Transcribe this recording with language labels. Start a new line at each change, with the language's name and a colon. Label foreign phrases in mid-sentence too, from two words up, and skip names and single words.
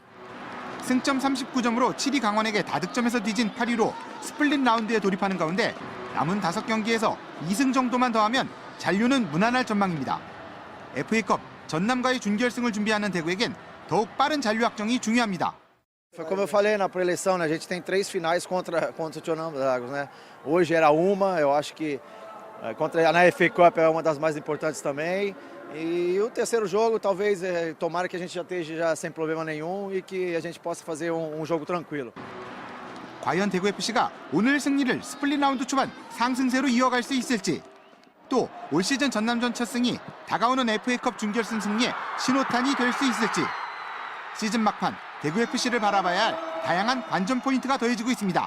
Korean: 승점 39점으로 7위 강원에게 다득점에서 뒤진 8위로 스플릿 라운드에 돌입하는 가운데 남은 5경기에서 2승 정도만 더하면 잔류는 무난할 전망입니다. FA컵 전남과의 준결승을 준비하는 대구에겐 더욱 빠른 잔류 확정이 중요합니다.
Portuguese: Foi como eu falei na pré-eleição, né? A gente tem 3 finais contra o Tsunami Dragons, né? Hoje era uma, eu acho que na FA Cup é uma das mais importantes também. E o terceiro jogo, talvez, tomara que a gente já esteja sem problema nenhum e que a gente possa fazer um jogo tranquilo.
Korean: 과연 대구FC가 오늘 승리를 스플릿 라운드 초반 상승세로 이어갈 수 있을지, 또 올 시즌 전남전 첫 승이 다가오는 FA컵 준결승 승리에 신호탄이 될 수 있을지, 시즌 막판 대구FC를 바라봐야 할 다양한 관전 포인트가 더해지고 있습니다.